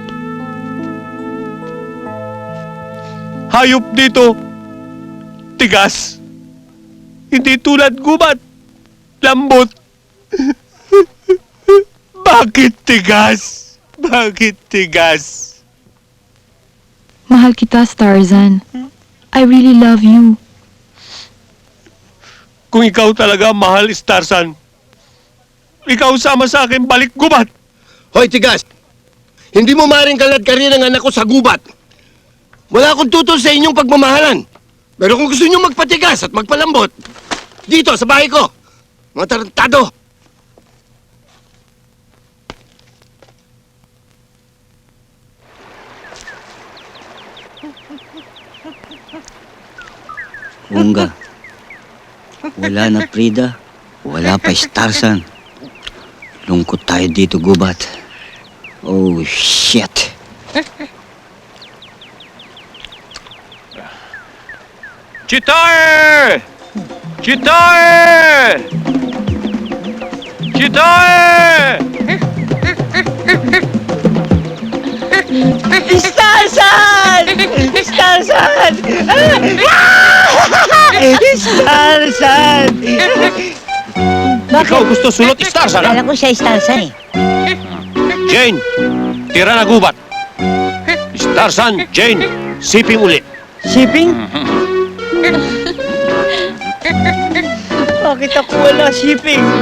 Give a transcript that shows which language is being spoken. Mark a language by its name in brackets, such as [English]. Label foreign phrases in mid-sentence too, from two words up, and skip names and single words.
[Filipino] Hayop dito. Tigas. Hindi tulad gubat. Lambot. Bakit tigas? Bakit tigas? Mahal kita, Starzan. [English] I really love you. [Filipino] Kung ikaw talaga mahal, Starsan, ikaw sama sa akin balik gubat. Hoy, Tigas! Hindi mo maaaring kalad ka rin ang anak ko sa gubat. Wala akong tutol sa inyong pagmamahalan. Pero kung gusto niyo magpatigas at magpalambot, dito sa bahay ko, mga tarantado! Unga. Wala na Frida. Wala pa Starsan. Lungkot tayo dito, gubat. [English] Oh, shit. [Filipino] Chitae! Chitae! Chitae! Starsan! Starsan! Starsan! Ikaw gusto sulot Starsan, ha? Kala ko siya Starsan eh. Jane, tira na gubat. Starsan, Jane, siping uli. Shipping? Bakit ako wala shipping?